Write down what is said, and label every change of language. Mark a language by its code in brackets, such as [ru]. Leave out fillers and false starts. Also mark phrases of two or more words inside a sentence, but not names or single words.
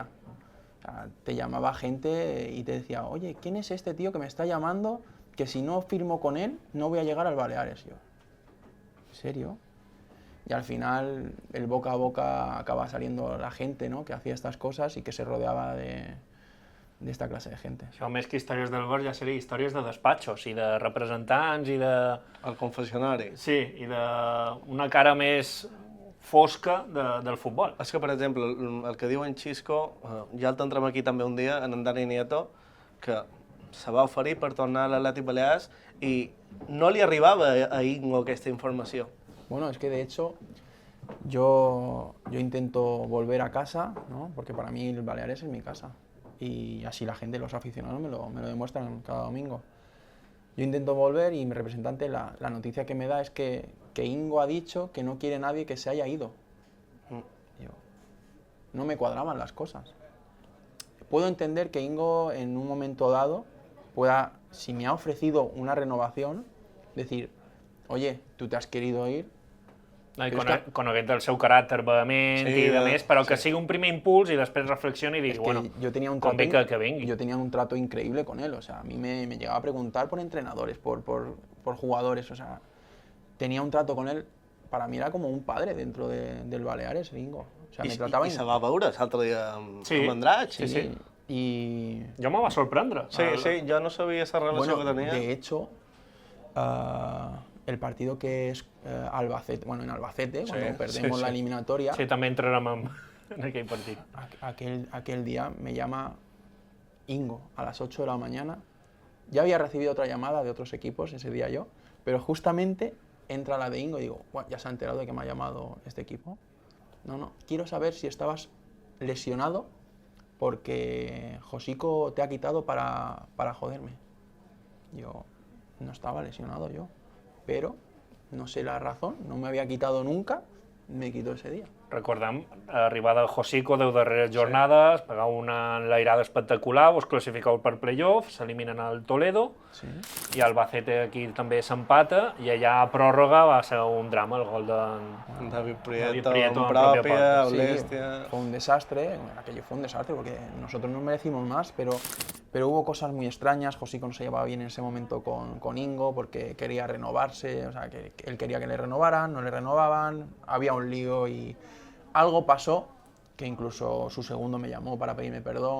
[es] O sea, te llamaba gente y te decía, oye, ¿quién es este tío que me está llamando? Que si no firmo con él, no voy a llegar al Baleares. Yo, ¿en serio? Y al final, el boca a boca acaba saliendo la gente, ¿no?, que hacía estas cosas y que se rodeaba de esta clase de gente. [ca] Això, més que històries del bar, ja seria històries de despatxos i de representants i de... El confessionari. Sí, i d'una cara més fosca del futbol. És que, per exemple, el que diu en Xisco, ja el tindrem aquí també un dia, en Dani Nieto, que se va oferir per tornar a l'Atlètic Balears i no li arribava a Ingo aquesta informació. [es] Bueno, es que de hecho yo intento volver a casa, ¿no?, porque para mí el Baleares es mi casa y así la gente, los aficionados me lo demuestran cada domingo. Yo intento volver y mi representante, la noticia que me da es que Ingo ha dicho que no quiere nadie que se haya ido. Yo, no me cuadraban las cosas. Puedo entender que Ingo en un momento dado pueda, si me ha ofrecido una renovación, decir, oye, tú te has querido ir, [ca] I conegut el seu caràcter vehement Sí, i de més, però que sí. sigui un primer impuls i després reflexioni i digui, [es] Es que bueno, yo tenía un [ca] convé [es] trato, [ca] que vingui. [es] yo tenía un trato increíble con él, o sea, a mí me llegaba a preguntar por entrenadores, por jugadores, o sea, tenía un trato con él, para mí era como un padre dentro del Baleares, Ingo. O sea, me trataba [ca] I se va veure l'altre dia amb Andratx. Sí, sí. [es] Y [ca] Jo me va sorprendre. Sí, sí, jo no sabia la relació [es] bueno, [ca] que tenia. [es] de hecho, el partido que es Albacete, bueno, en Albacete, cuando perdemos la eliminatoria, [ca] Sí, també entrarem en aquell partit. [es] aquel día me llama Ingo a las 8 de la mañana. Ya había recibido otra llamada de otros equipos ese día yo, pero justamente entra la de Ingo y digo, "Buah, ya se ha enterado de que me ha llamado este equipo. No, quiero saber si estabas lesionado porque Josico te ha quitado para joderme". Yo no estaba lesionado yo, pero no sé la razón, no me había quitado nunca, me quitó ese día. [ca] Recordem, arribada de Josico, 10 darreres jornades, pegau una enlairada espectacular, vos classificau per playoff, s'eliminen al Toledo, Sí. i el Albacete aquí també s'empata, i allà a pròrroga va ser un drama, el gol de... David David Prieto Prieto en en pròpia pròpia, porta. Sí, Olestia... [es] fue un desastre, aquello fue un desastre porque nosotros no merecimos más, pero hubo cosas muy extrañas. Josico no se llevaba bien en ese momento con Ingo porque quería renovarse, o sea, que él quería que le renovaran, no le renovaban, había un lío y algo pasó que incluso su segundo me llamó para pedirme perdón.